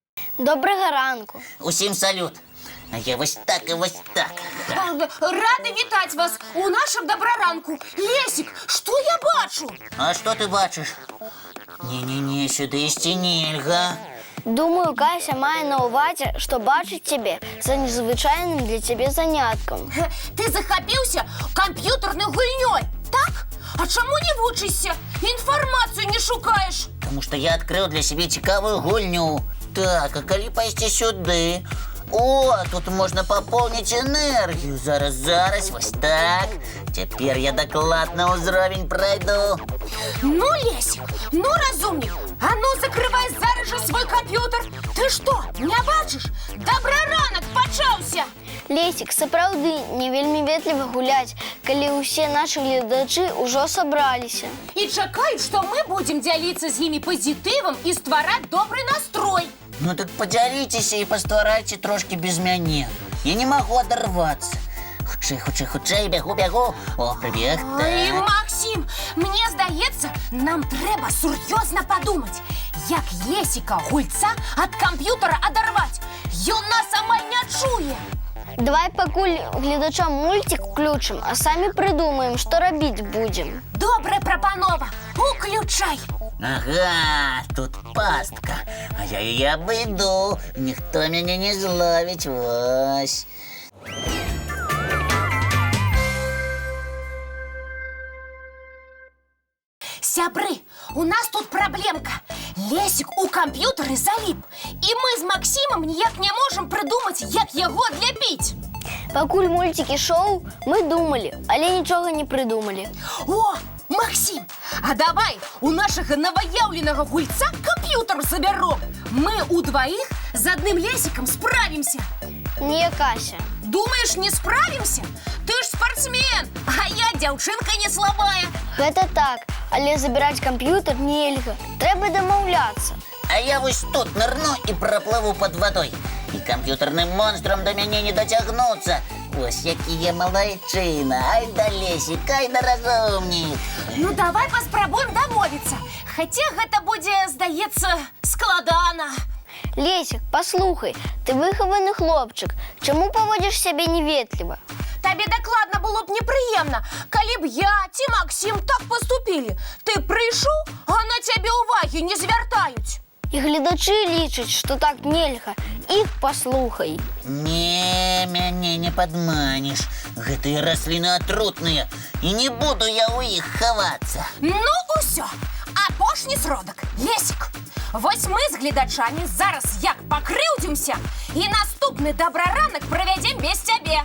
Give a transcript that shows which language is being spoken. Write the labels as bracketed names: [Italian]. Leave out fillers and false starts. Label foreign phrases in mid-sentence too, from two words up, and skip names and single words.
[Ukrainian] Доброго ранку. Усім салют. А я ось так і ось так. Рада вітати вас у нашому доброранку. Лесик, що я бачу? А що ти бачиш? Ні-ні-ні, сюди ще нельга. Думаю, Кася має на увазі, що бачить тебе за незвичайним для тебе занятком. Ти захопився комп'ютерною гульньою, так? А чому не вчишся? Інформацію не шукаєш? Тому що я відкрив для себе цікаву гульню. Так, а коли пойти сюди? О, тут можна поповнити енергію. Зараз, ось так. Тепер я докладно узровень пройду. Ну, Лесик, ну, розумник, а ну, закривай зараз же свій комп'ютер. Ти що, не бачиш? Доброранок почався. [Belarusian] Лесик, сапраўды не вельмі ветліва гуляць, калі ўсе наші гледачы ўжо сабраліся. [Ukrainian] І чекають, що ми будемо ділитися з ними позитивом і створити добрий настрой. Ну так поділіться і постарайте трошки без мене. Я не можу оторватися. Хутче, бігу. О, привіт. Ой, Максим, мені здається, нам треба серйозно подумати, як Лесика, гульця, від комп'ютера оторвати. [Belarusian] Ён нас амаль не чує. Давай пакуль гледачам мультик включым, а самі прыдумаем, што рабіць будзем. Добра прапанова, уключай. [Ukrainian] Ага, тут пастка. А я її обійду. Ніхто мене не зловить. Ось. Сябры, у нас тут проблемка. Лесик у комп'ютері заліп. І ми з Максимом ніяк не можемо придумати, як його відляпити. [Belarusian] Пакуль мультик ішоў, мы думалі, але нічога не прыдумалі. [Russian] О, Максим, а давай у нашего новоявленного гульца компьютер заберем. Мы удвоих с одним Лесиком справимся. Не, Кася. Думаешь, не справимся? Ты ж спортсмен, а я девчонка не слабая. [Belarusian] Гэта так, але забіраць камп'ютер нельга. Трэба дамаўляцца. [Ukrainian] А я ось тут нырну і проплыву [Russian] под водой. [Ukrainian] І комп'ютерним монстром до мене не дотягнуться. Ось які я молодчина. Ай да Лесик, ай да розумник. Ну давай поспробуем домовиться. Хотя гэта буде, здається, складана. Лесик, послухай, ти вихований хлопчик. Чому поводиш себе неветливо? Тобі докладно було б неприємно, коли б я чи Максим так поступили. Ти прийшов, а на тебе уваги не звертають. І глядачі лічать, що так нельга. Іх послухай. [Belarusian] Не, мяне не падманеш. Гэтыя расліны атрутныя. І не буду я у іх хавацца. Ну, усё. Апошні сродок. Лесик. Вось мы з глядачамі зараз як пакрыўдзімся, і наступны добраранак правядзем без цябе.